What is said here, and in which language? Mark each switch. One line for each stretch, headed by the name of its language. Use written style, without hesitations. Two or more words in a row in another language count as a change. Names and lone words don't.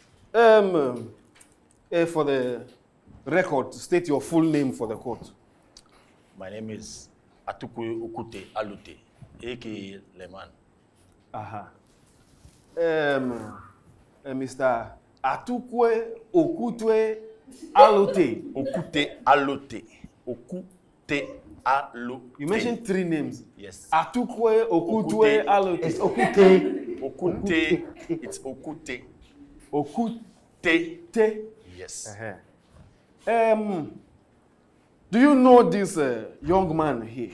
English: For the record, state your full name for the court. My name is Okutey Alute, aka Leman. Mr. Okutey Alute. Okutey Alute. Okutey Alute. You mentioned 3 names. Yes. Okutey Alute. It's Okutey. Okutey. It's Okutey. Okutey. Yes. Do you know this young man here?